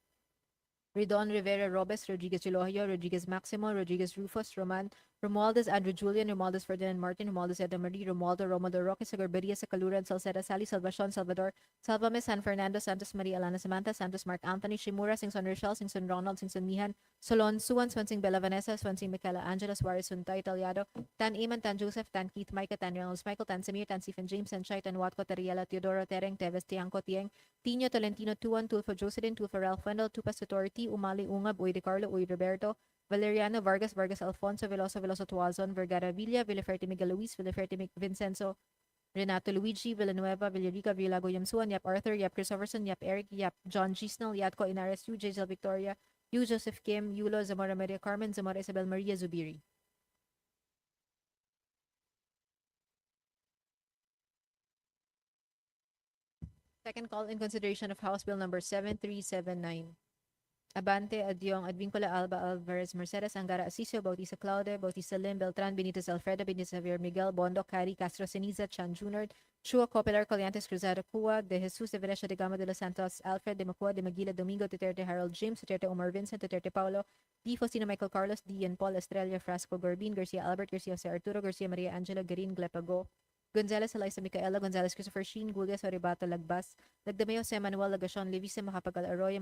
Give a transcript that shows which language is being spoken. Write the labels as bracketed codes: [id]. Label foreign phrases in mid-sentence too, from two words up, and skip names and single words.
[en] Redon, Rivera, Robes, Rodriguez, Elohio, Rodriguez, Maximo, Rodriguez, Rufus, Romualdez, Andrew Julian, Romualdez, Ferdinand Martin, Romualdez, Edna Marie, Romualdo, Roque, Sagarberia, Sacaluran, Salceda, Sally, Salvacion, Salvador, Salvame, San Fernando, Santos Maria, Alana Samantha, Santos Mark Anthony, Shimura, Singson Rochelle, Singson Ronald, Singson Mihan, Solon, Suwan, Swansing Bella Vanessa, Swansing Michaela Angela, Suarez, Suntay, Italiado, Tan Iman, Tan Joseph, Tan Keith, Micah, Tan Reynolds, Michael, Tan Samir, Tan Stephen James, Tan Shai, Tan Watco, Tariela, Teodoro, Tereng, Teves, Tiangco, Tieng, Tino, Tolentino, Tuan, Tulfo, Jocelyn, Tulfo, Ralph Wendell, Tupas, Tutority, Umali, Ungab, Uy de Carlo, Uy Roberto, Valeriano, Vargas, Vargas Alfonso, Veloso, Veloso Tuazon, Vergara Villa, Villaferte Miguel Luis, Villaferte Vincenzo, Renato Luigi, Villanueva, Villarica, Villago Yamsuan, Yap Arthur, Yap Christopherson, Yap Eric, Yap John Gisnell, Yatco Inares, Yu Jaisal Victoria, Yu Joseph Kim, Yulo, Zamora Maria Carmen, Zamora Isabel Maria Zubiri. Second call in consideration of House Bill number 7379. Abante, Adyong, Advincula, Alba, Alvarez, Mercedes, Angara, Asisio, Bautista Claude, Bautista Lim, Beltran, Benitez, Alfredo, Benitez, Javier Miguel, Bondo, Cari, Castro, Ceniza, Chan Junard, Chua, Copilar, Coliantes, Cruzado, Cua, De Jesus, De Venecia, De Gama, De Los Santos, Alfred, De Macua, De Maguila, Domingo, Duterte, Harold James, Duterte, Omar Vincent, Duterte, Paulo, Di Faustino, Michael Carlos, Di and Paul, Estrella, Frasco, Gorbin, Garcia Albert, Garcia Jose Arturo, Garcia Maria Angela, Garin, Glepago, Gonzalez, Eliza Micaela, Gonzalez, Christopher Sheen, Gulyas, Oribato, Lagbas, Lagdameo, Jose Manuel, Lagacion, Levise, Macapagal, Arroyo,